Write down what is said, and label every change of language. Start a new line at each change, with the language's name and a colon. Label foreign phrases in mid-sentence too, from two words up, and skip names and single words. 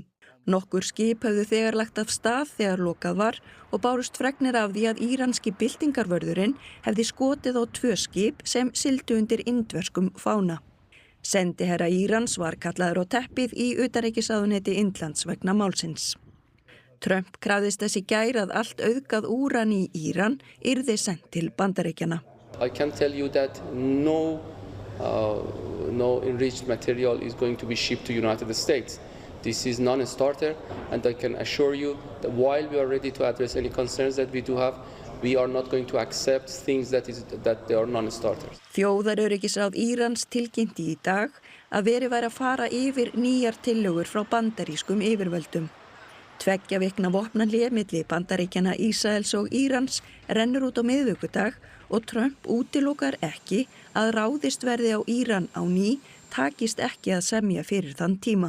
Icelandic: Nokkur skip höfðu þegar lagt af stað þegar lokað var og bárust fregnir af því að íranski byltingarvörðurinn hefði skotið á 2 skip sem sigldu undir indverskum fána. Sendiherra Írans var kallaður á teppið í utanríkisráðuneyti Indlands vegna málsins. Trump krafðist þess í gær að allt auðgað úran í Íran yrði sent til Bandaríkjanna.
English: I can tell you that no enriched material is going to be shipped to United States. This is non-starter, and I can assure you that while we are ready to address any concerns that we do have, we are not going to accept things that they are non-starters.
Icelandic: Þjóðaröryggisráð Írans tilkynnti í dag að verið væri að fara yfir nýjar tillögur frá bandarískum yfirvöldum. 2 vikna vopnahlé milli Bandaríkjanna, Ísraels og Írans rennur út á miðvikudag og Trump útilokar ekki að ráðist verði á Íran á ný takist ekki að semja fyrir þann tíma.